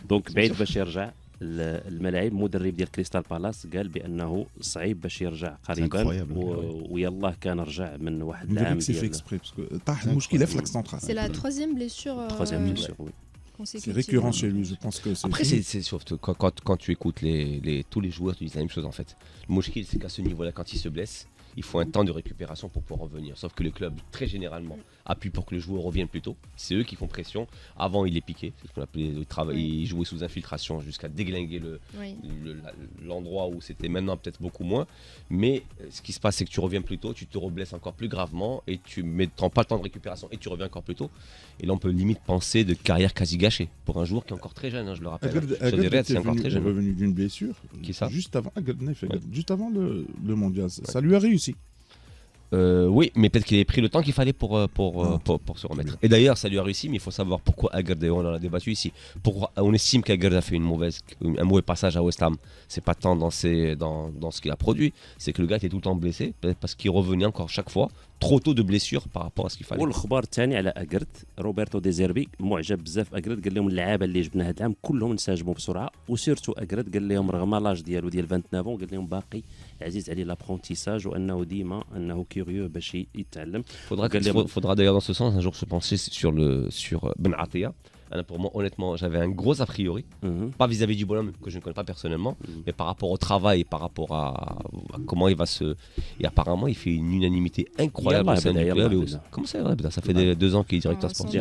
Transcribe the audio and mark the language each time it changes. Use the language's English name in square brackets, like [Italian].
[Arabic] دونك بعيد باش يرجع الملاعب. مدرب ديال كريستال بالاس قال بانه صعيب باش يرجع قريبا ويلاه كان رجع من واحد العام سي في اكسبري باسكو طاح المشكله في لاك سنترال. [French] C'est la troisième blessure troisième blessure, oui. C'est récurrent chez lui, je pense que c'est. Après, c'est surtout quand tu écoutes tous les joueurs, tu dis la même chose en fait. Le mouchkil, c'est qu'à ce niveau-là, quand il se blesse, il faut un temps de récupération pour pouvoir revenir. Sauf que le club, très généralement, appuie pour que le joueur revienne plus tôt. C'est eux qui font pression. Avant, il est piqué. C'est ce qu'on appelait le travail. Il jouait sous infiltration jusqu'à déglinguer l'endroit où c'était maintenant peut-être beaucoup moins. Mais ce qui se passe, c'est que tu reviens plus tôt, tu te reblesses encore plus gravement et tu ne prends pas le temps de récupération et tu reviens encore plus tôt. Et là, on peut limite penser de carrière quasi gâchée pour un joueur qui est encore très jeune, hein, je le rappelle. C'est encore très jeune. Revenu d'une blessure. Qui ça? Juste avant le mondial. Ça lui a réussi. Oui, mais peut-être qu'il avait pris le temps qu'il fallait pour se remettre. Et d'ailleurs, ça lui a réussi, mais il faut savoir pourquoi Aguerd, on en a débattu ici. Pourquoi on estime qu'Aguerd a fait un mauvais passage à West Ham. C'est pas tant dans ce qu'il a produit, c'est que le gars était tout le temps blessé, peut-être parce qu'il revenait encore chaque fois trop tôt de blessures par rapport à ce qu'il fallait. [Arabic] والخبر الثاني على اجرد روبرتو ديزيربي معجب بزاف اجرد قال لهم اللعابه اللي جبنا هذا العام كلهم انسجموا بسرعه وسيرتو اجرد قال لهم رغم لاج ديالو ديال 29 قال لهم باقي عزيز عليه لابرونتيساج وانه ديما انه كيوريو باش يتعلم. [French] Faudra d'ailleurs dans ce sens un jour se pencher sur Ben Atia. Pour moi, honnêtement, j'avais un gros a priori, pas vis-à-vis du bonhomme que je ne connais pas personnellement, mais par rapport au travail, par rapport à comment il va se. Et apparemment, il fait une unanimité incroyable au sein du club. Comment ça, ça fait 2 ans qu'il est directeur sportif.